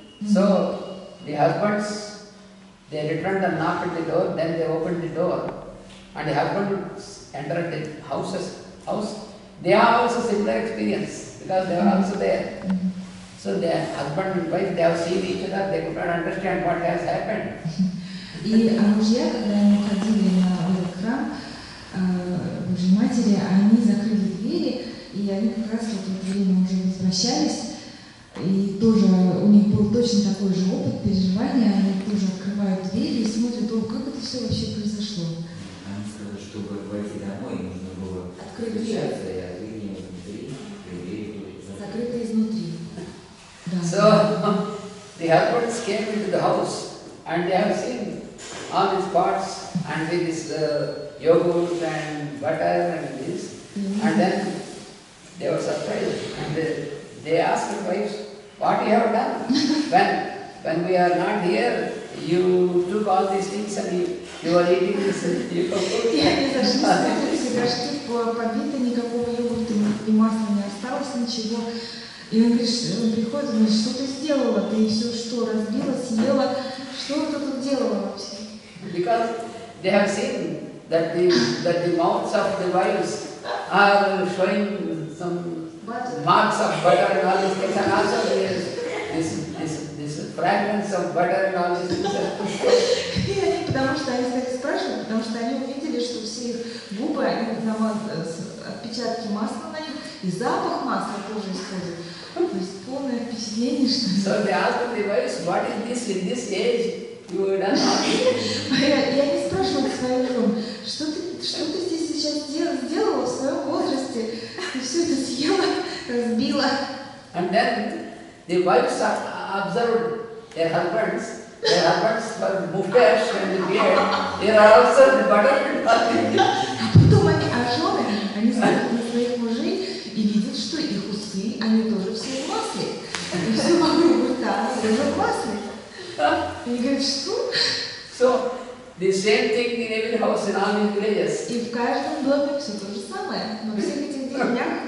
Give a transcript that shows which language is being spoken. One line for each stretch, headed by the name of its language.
English: So the husbands, they returned and knocked at the door, then they opened the door, and the husband entered the house. They have also similar experience because they were also there. So their husband and wife, they have seen each other, they could not understand what has happened.
Russian: И мужья, когда они уходили на этот храм Божьей Матери, они закрыли двери, и они как раз в это время уже возвращались, и тоже у них был точно такой же опыт переживания, они тоже открывают двери и смотрят, о, как это все вообще произошло. Они сказали, чтобы войти домой, нужно было Открыть дверь. включаться и открыть ее изнутри, и двери были Закрыто изнутри. Да.
English: So the husbands came into the house and they have seen all these pots and with this yogurt and butter and this, and then they were surprised and they asked their wives, what you have done? When we are not here, you took all these things and you are eating this yogurt.
Russian: И они зашли, смотрели, горшки побиты, никакого йогурта и масла не осталось, ничего. И он приходит и говорит, что ты сделала? Ты все что, разбила, съела? Что ты тут делала вообще?
English: Because they have seen that the mouths of the wives are showing some marks of butter and all these things, and also there is this fragments of butter and all these things.
Russian: И они, потому что они стали спрашивать, потому что они увидели, что все их губы, они отпечатки масла на них, и запах масла тоже исходит. То есть полное впечатление, что...
English: So they asked the wives, what is this in this age? You have done all this.
Russian: И они спрашивают своим женам, что ты здесь сейчас сделала в своем возрасте? Ты все это съела, разбила.
English: And then the wives observed their husbands. Their husbands were mustache and the beard. There are also the butter and all these things.
Russian: А потом жены, они смотрят на своих мужей и видят, что их усы, они тоже все в масле. И все вокруг рта тоже в масле. И говорят, что?
English: So the same thing in every house in all these villages.
Russian: И в каждом доме все то же самое, во всех этих деревнях.